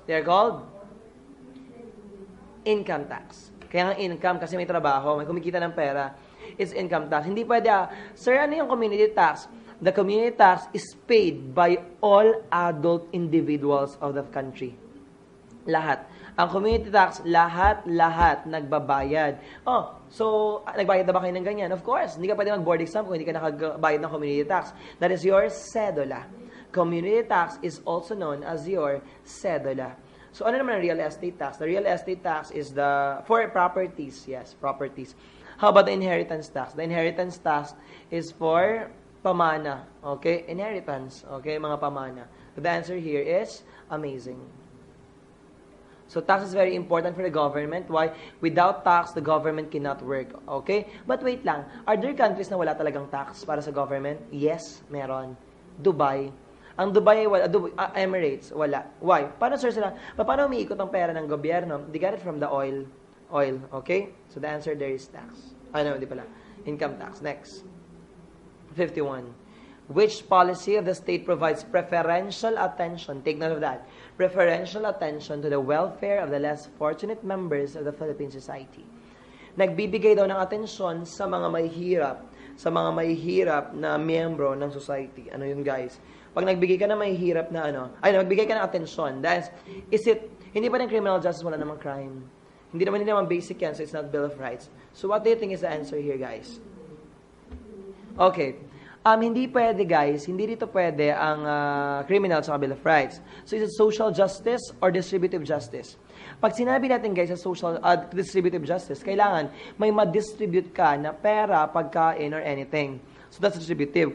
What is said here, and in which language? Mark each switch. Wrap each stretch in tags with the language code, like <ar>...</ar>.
<en>They're called income tax.</en> <tl>Kaya nga income kasi may trabaho, may kumikita ng pera, is income tax. Hindi pwede, sir, ano yung</tl> <en>community tax? The community tax is paid by all adult individuals of the country.</en> <tl>Lahat. Ang community tax, lahat nagbabayad. Oh, so, nagbayad na ba kayo ng ganyan? Of course, hindi ka pwede mag-board exam kung hindi ka nakabayad ng community tax.</tl> <en>That is your cedula. Community tax is also known as your cedula.</en> <tl>So, ano naman ang</tl> <en>real estate tax? The real estate tax is for properties. Yes, properties. How about the inheritance tax? The inheritance tax is for pamana. Okay? Inheritance. Okay? Mga pamana. So the answer here is amazing. So tax is very important for the government. Why? Without tax, the government cannot work. Okay? But wait lang. Are there countries</en> <tl>na wala talagang tax para sa</tl> <en>government?</en> <tl>Yes, meron. Dubai. Ang Dubai, wala. Emirates, wala. Why? Paano, sir, sila? Paano umiikot ang pera ng gobyerno?</tl> <en>They got it from the oil. Okay? So the answer there is tax. No, di pala. Income tax. Next. 51. Which policy of the state provides preferential attention, take note of that, preferential attention to the welfare of the less fortunate members of the Philippine society?</en> <tl>Nagbibigay daw ng atensyon sa mga mahihirap na miyembro ng society. Ano yun, guys? Pag nagbigay ka na mahihirap na nagbigay ka ng atensyon, hindi pa rin criminal justice, wala namang crime. Hindi naman basic yan,</tl> <en>so it's not Bill of Rights. So what do you think is the answer here, guys? Okay.</en> <tl>Hindi pwede, guys. Hindi dito pwede ang criminal sa Bill of Rights.</tl> <en>So, is it social justice or distributive justice?</en> <tl>Pag sinabi natin, guys, sa social distributive justice, kailangan may ma-distribute ka na pera, pagkain, or anything.</tl> <en>So that's distributive.</en>